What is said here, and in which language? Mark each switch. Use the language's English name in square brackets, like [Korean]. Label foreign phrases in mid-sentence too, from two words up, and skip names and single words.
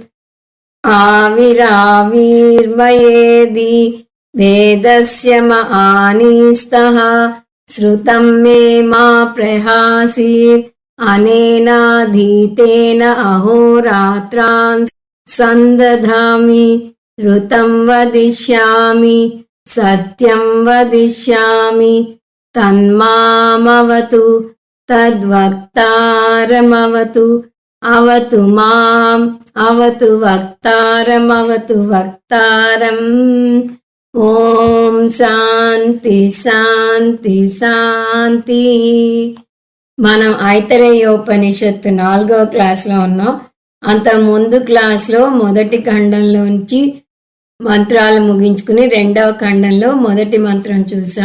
[Sanskrit] आविराविर्मयेदि वेदस्य महानीस्तः श्रुतं मे मा प्रहासीत् अनेनाधीतेन अहोरात्रान् सन्दधामि ऋतं वदिष्यामि सत्यं वदिष्यामि तन्मामवतु तद्वक्तारमवतु अवतु माम् अवतु वक्तारमवतु वक्तारम्। ఓం శాంతి శాంతి శాంతి. [Telugu] మనం ఐతరేయోపనిషత్తు 4వ క్లాస్లో ఉన్నాం. అంత ముందు క్లాస్లో మొదటి ఖండంలోంచి మంత్రాలు ముగించుకుని 2వ ఖండంలో మొదటి మంత్రం చూసాం.